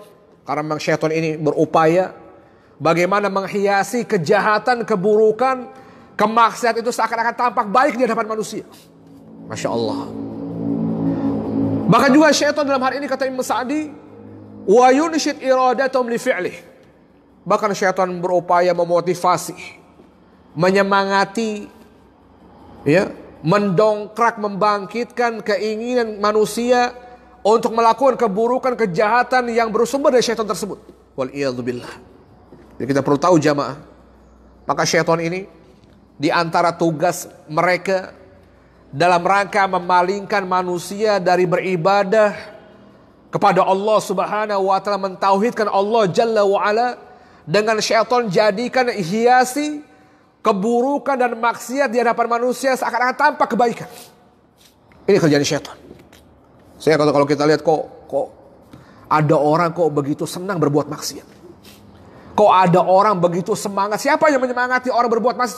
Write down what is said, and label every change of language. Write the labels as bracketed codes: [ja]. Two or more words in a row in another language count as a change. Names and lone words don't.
[id] Karena memang syaitan ini berupaya bagaimana menghiasi kejahatan, keburukan, kemaksiatan itu seakan-akan tampak baik di hadapan manusia. [ar] ما شاء الله. [id] Bahkan juga syaitan dalam hal ini kata Imam Sa'di, [ar] وينشط إرادتهم لفعله. [id] Bahkan syaitan berupaya memotivasi, menyemangati, ya, mendongkrak, membangkitkan keinginan manusia untuk melakukan keburukan, kejahatan yang bersumber dari syaitan tersebut. Wal'iyadzubillah. Jadi kita perlu tahu jamaah, maka syaitan ini di antara tugas mereka dalam rangka memalingkan manusia dari beribadah kepada Allah [ar] سبحانه وتعالى, [id] mentauhidkan Allah [ar] جل وعلا, [id] dengan syaitan jadikan hiasi keburukan dan maksiat di hadapan manusia seakan-akan tampak kebaikan. Ini kerjaan syaitan. Saya kalau kita lihat kok ada orang kok begitu senang berbuat maksiat. Kok ada orang begitu semangat? Siapa yang menyemangati orang berbuat maksiat?